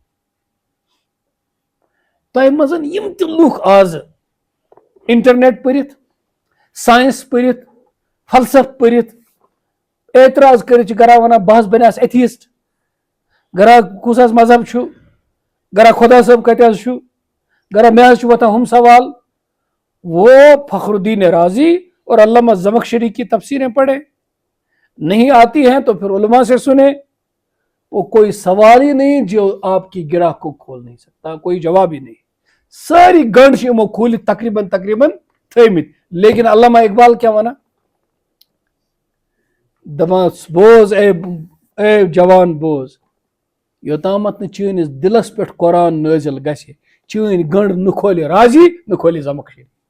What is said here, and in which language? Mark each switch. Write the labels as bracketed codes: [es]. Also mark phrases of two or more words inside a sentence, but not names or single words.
[ks] تۄہہِ منٛز یِم تہِ لُکھ آزٕ انٹرنیٹ پٔرِتھ ساینس پٔرِتھ فلسف پٔرِتھ اعتراض کٔرِتھ چھِ گرا ونان بہٕ حظ بنیٛاس ایتھیسٹ گرا کُس حظ مذہب چھُ گرا خدا صٲب کتہِ حظ چھُ گرا مےٚ حظ چھُ وۄتھان ہُم سوال [ur] وہ فخر الدین رازی اور علامہ زمخشری کی تفسیریں پڑھے نہیں آتی ہیں تو پھر علماء سے سنے وہ کوئی سوال ہی نہیں جو آپ کی گرہ کو کھول نہیں سکتا کوئی جواب ہی نہیں [ks] ساری گنڈ چھِ یِمو کھوٗلِتھ تقریباً تھٲومٕتۍ لیکن علامہ اقبال کیٛاہ وَنان دپان بوز اے جوان بوز یوتامتھ نہٕ چٲنِس دِلس پٮ۪ٹھ قرآن نٲزِل گژھِ چٲنۍ گنڈ نہٕ کھولہِ رازی نہٕ کھولہِ زمخشری